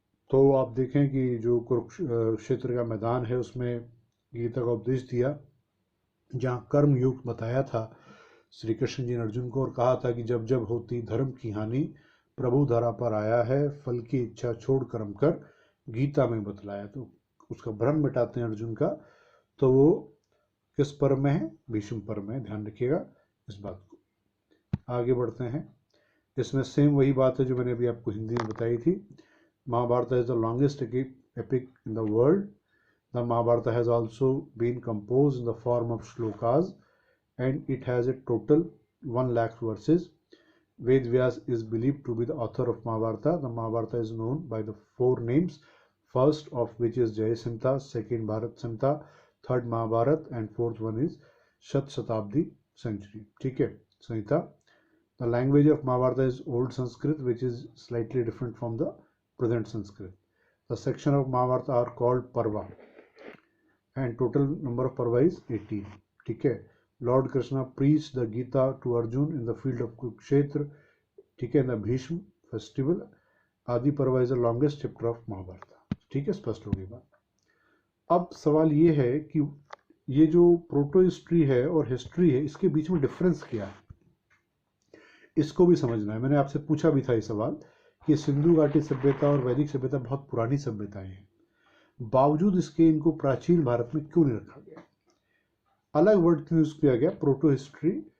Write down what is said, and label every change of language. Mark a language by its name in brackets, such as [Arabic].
[Hindi] तो आप देखें कि जो कुरुक्षेत्र का मैदान है उसमें गीता का उपदेश दिया, जहाँ कर्म योग बताया था श्री कृष्ण जी ने अर्जुन को, और कहा था कि जब जब होती धर्म की हानि प्रभु धरा पर आया है, फल की इच्छा छोड़ कर्म कर, गीता में बतलाया। तो उसका भ्रम मिटाते हैं अर्जुन का। तो वो किस पर्व में है? भीष्म पर्व में, ध्यान रखिएगा इस बात को। आगे बढ़ते हैं। इसमें सेम वही बात है जो मैंने अभी आपको हिंदी में बताई थी। [English] Mahabharata is the longest epic in the world. The Mahabharata has also been composed in the form of shlokas, and it has a total 1 lakh verses. Ved Vyas is believed to be the author of Mahabharata. The Mahabharata is known by the 4 names, first of which is Jay Samhita, second Bharat Samhita, third Mahabharat, and fourth one is Shat Shatabdi Century. [Hindi] ठीक है, संहिता. [English] The language of Mahabharata is Old Sanskrit, which is slightly different from the present Sanskrit. The section of Mahabharata are called Parva, and total number of Parva is 18. [Hindi] ठीक है. [English] Lord Krishna preached the Gita to Arjun in the field of Kurukshetra. [Hindi] ठीक है. [English] In the Bhishma festival. Adi Parva is the longest chapter of Mahabharata. [Hindi] ठीक है, स्पष्ट हो गई बात. अब सवाल ये है कि ये जो प्रोटो हिस्ट्री है और हिस्ट्री है, इसके बीच में डिफरेंस क्या है, इसको भी समझना है. मैंने आपसे पूछा भी था ये सवाल कि सिंधु घाटी सभ्यता और वैदिक सभ्यता बहुत पुरानी सभ्यताएं हैं, बावजूद इसके इनको प्राचीन भारत में क्यों नहीं रखा गया, अलग वर्ड यूज किया गया, प्रोटो हिस्ट्री.